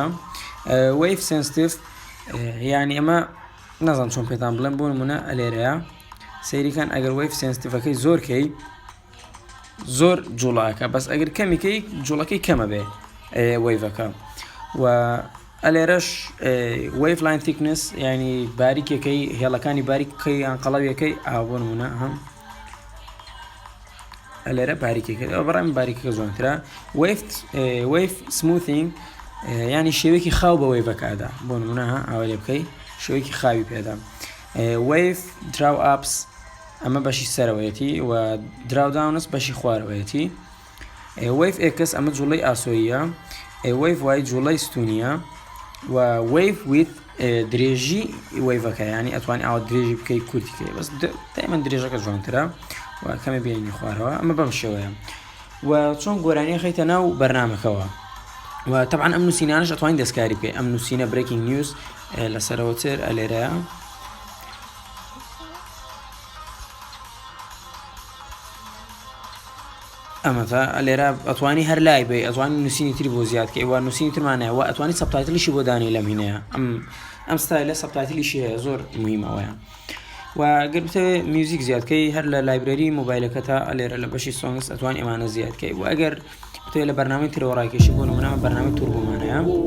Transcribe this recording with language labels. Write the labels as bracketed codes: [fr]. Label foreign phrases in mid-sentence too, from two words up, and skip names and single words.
[en] wave sensitive [ckb] یعنی ئەمە نازانم چۆن پێتان بڵێم، بۆ نمونە لێرەیە سەیریکان ئەگەر وەیڤ سێنسیتیڤەکەی زۆرکەی زۆر جوڵاکە، بەس ئەگەر کەمیکەی جوڵەکەی کەمە بێ وەیڤەکە. و ئەلێرەش [en] wave line thickness [ckb] یعنی باریکەکەی هێڵەکانی باریکەکەی یان قەڵەویەکەی بۆ نمونە ئەلێرە باریکەکە بەڕێم باریکەکە جوانترە. [en] wave smoothing [ckb] ینی شێوەیەکی خاو بە وێڤەکەدا بۆ نمونە ئاوا لێ بکەی شێوەیەکی خاوی پێدا. [en] wave draw ups [ckb] ئەمە بەشی سەرەوەیەتی و [en] draw downs [ckb] بەشی خوارەوەیەتی. [en] wave x [ckb] ئەمە جوڵەی ئاسۆییە. [en] wave y [ckb] جوڵەی ستونیە و [en] wave width [ckb] درێژی وێڤەکە ینی ئەتوانی ئاوا درێژی بکەی کورتیکەی بەس دایمەن درێژەکە جوانترە و کەمە بینی خوارەوە ئەمە بەم شێوەیە و چۆن گۆرانی خەیتە ناو بەرنامەکەەوە و طبعا ئەم نووسینانش ئەتوانین دەستکاری بکەی. ئەم نووسینە [en] breaking news [ckb] لەسەرەوەتر ئەلێرەیە ئەمەتا ئەلێرە ئەتوانی هەر لای بێ ئەتوانی نووسینی تری بۆ زیادکەی و نووسینی ترمانەیە و ئەتوانی سەبتایتڵیشی بۆ دانی لەم هینەیە ئەم ستایلە سەبتایتڵیشی هەیە زۆر مهمەوەیە و گەر بتەوێ میوزیک زیادکەی هەر لە لایبرەری مۆبایلەکەتە ئەلێرە لە بەشی سۆنگس ئەتوانی ئەمانە زیادکەی و ئەگەر بتەوێ لە بەرنامەی ترەوە ڕایکێشی بۆ نمونە بەرنامەی توربۆمانەیە